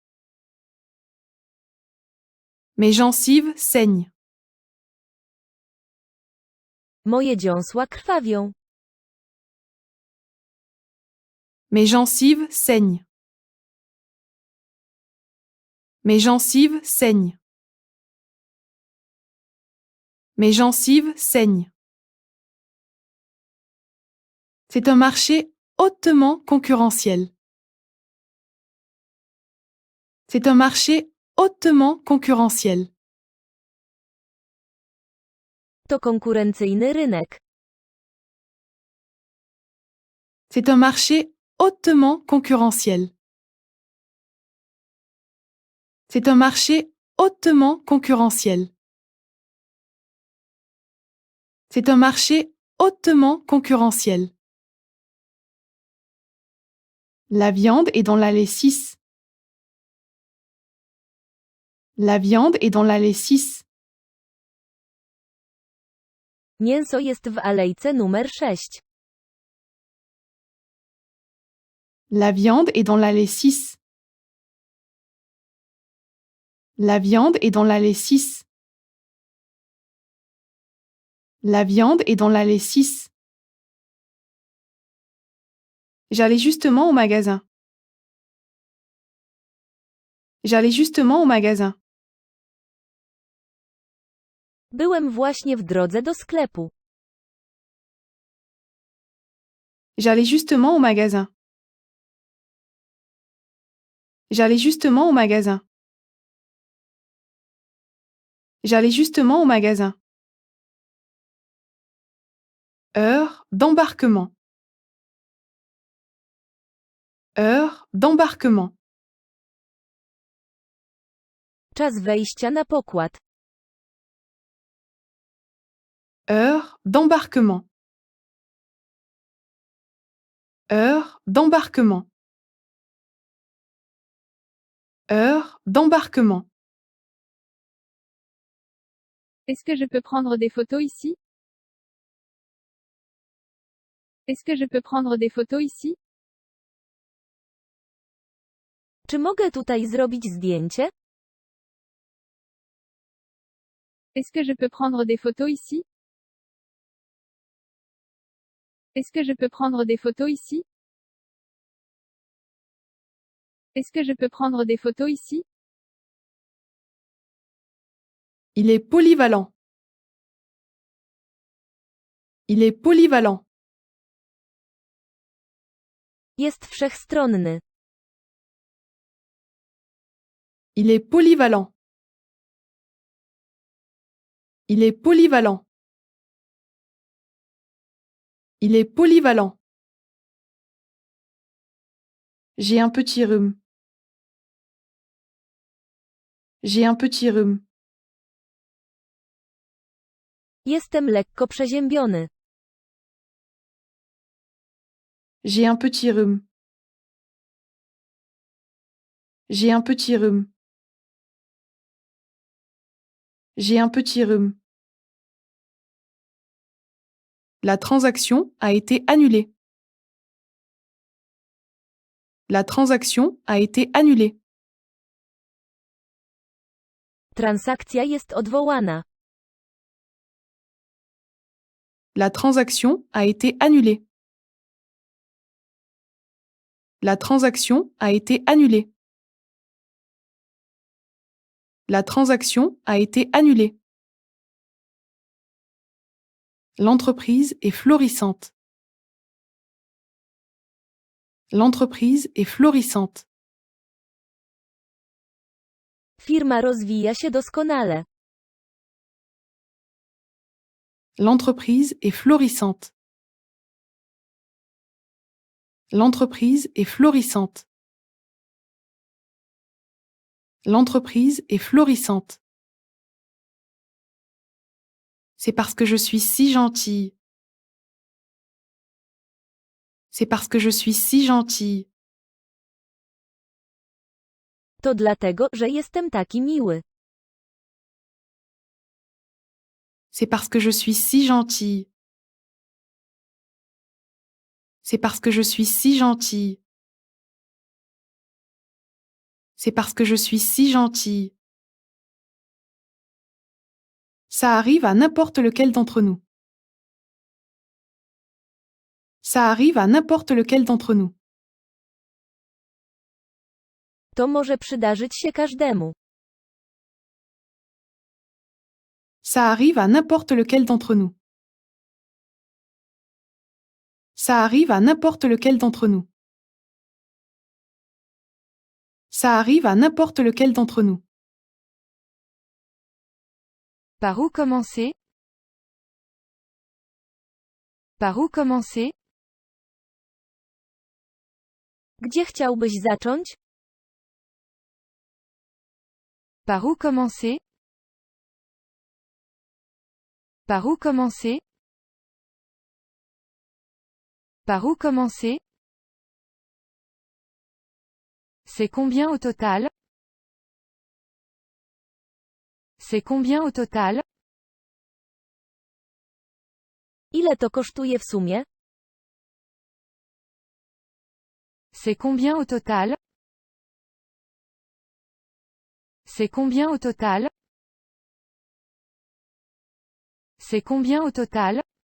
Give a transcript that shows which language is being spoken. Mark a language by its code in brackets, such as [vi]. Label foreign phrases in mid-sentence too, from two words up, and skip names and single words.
[fr] Mes gencives saignent. [pl] Moje dziąsła krwawią. [fr] Mes gencives saignent. Mes gencives saignent. Mes gencives saignent. C'est un marché hautement concurrentiel. C'est un marché hautement concurrentiel. [pl] To konkurencyjny rynek. [fr] C'est un marché hautement concurrentiel. C'est un marché hautement concurrentiel. C'est un marché hautement concurrentiel. La viande est dans l'allée 6. La viande est dans l'allée 6. [pl] Mięso jest w alejce numer 6. [fr] La viande est dans l'allée 6. La viande est dans l'allée 6. La viande est dans l'allée 6. J'allais justement au magasin. J'allais justement au magasin. [pl] Byłem właśnie w drodze do sklepu. [fr] J'allais justement au magasin. J'allais justement au magasin. J'allais justement au magasin. Heure d'embarquement. Heure d'embarquement. [pl] Czas wejścia na pokład. [fr] Heure d'embarquement. Heure d'embarquement. Heure d'embarquement. Est-ce que je peux prendre des photos ici? Est-ce que je peux prendre des photos ici? [pl] Czy mogę tutaj zrobić zdjęcie? [fr] Est-ce que je peux prendre des photos ici? Est-ce que je peux prendre des photos ici? Est-ce que je peux prendre des photos ici? Il est polyvalent. Il est polyvalent. [pl] Jest wszechstronny. [fr] Il est polyvalent. Il est polyvalent. Il est polyvalent. J'ai un petit rhume. J'ai un petit rhume. [pl] Jestem lekko przeziębiony. [fr] J'ai un petit rhume. J'ai un petit rhume. J'ai un petit rhume. La transaction a été annulée. La transaction a été annulée. [pl] Transakcja jest odwołana. [fr] La transaction a été annulée. La transaction a été annulée. La transaction a été annulée. L'entreprise est florissante. L'entreprise est florissante. [pl] Firma rozwija się doskonale. [fr] L'entreprise est florissante. L'entreprise est florissante. L'entreprise est florissante. C'est parce que je suis si gentille. C'est parce que je suis si gentille. [pl] To dlatego, że jestem taki miły. [fr] C'est parce que je suis si gentille. C'est parce que je suis si gentille. C'est parce que je suis si gentille. Ça arrive à n'importe lequel d'entre nous. Ça arrive à n'importe lequel d'entre nous. [pl] To może przydarzyć się każdemu. [fr] Ça arrive à n'importe lequel d'entre nous. Ça arrive à n'importe lequel d'entre nous. Ça arrive à n'importe lequel d'entre nous. Par où commencer? Par où commencer? [pl] Gdzie chciałbyś zacząć? [fr] Par où commencer? Par où commencer? Par où commencer? C'est combien au total? C'est combien au total? [pl] Ile to kosztuje w sumie? [fr] C'est combien au total? C'est combien au total? C'est combien au total?